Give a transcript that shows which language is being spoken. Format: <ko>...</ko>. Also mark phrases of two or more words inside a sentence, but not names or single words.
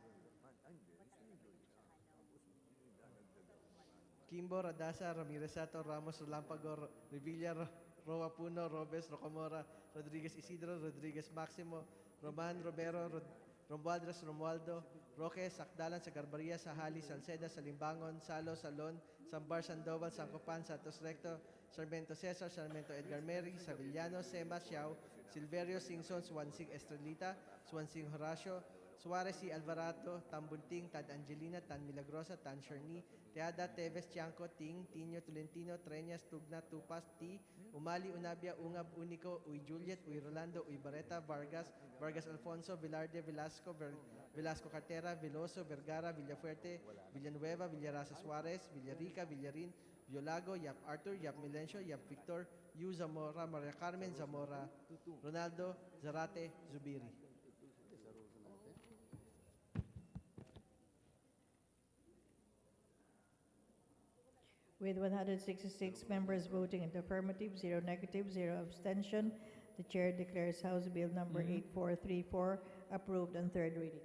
<en>Kimbo, Radasa, Ramirez Sato, Ramos, Lampago, Revilla, Roa Puno, Robes, Rocamora, Rodriguez Isidro, Rodriguez Maximo, Roman, Romero, Romualdres, Romualdo, Roque, Sakdalan, Sagarbaria, Sahali, Salceda, Salimbangon, Salo, Salon, Sambar, Sandoval, Sancopan, Santos Recto, Sarmiento Cesar, Sarmiento Edgar Meri, Savillano, Sema, Xiao, Silverio, Singson, Swansing Estrelita, Swansing Horacio, Suarez y Alvarado, Tan Bunting, Tan Angelina, Tan Milagrosa, Tan Sherni, Teada, Teves, Tiangco, Ting, Tino, Tolentino, Treñas, Tugna, Tupas, T, Umali, Unabia, Ungab, Unico, Uy Juliet, Uy Rolando, Uy Barreta, Vargas, Vargas Alfonso, Velarde, Velasco, Velasco Cartera, Veloso, Vergara, Villafuerte, Villanueva, Villarasa Suarez, Villarica, Villarin, Violago, Yap Arthur, Yap Milencio, Yap Victor, Yu Zamora, Maria Carmen, Zamora, Ronaldo, Zarate, Zubiri. With 166 members voting in the affirmative, 0 negative, 0 abstention, the chair declares House Bill number 8434 approved on third reading.</en>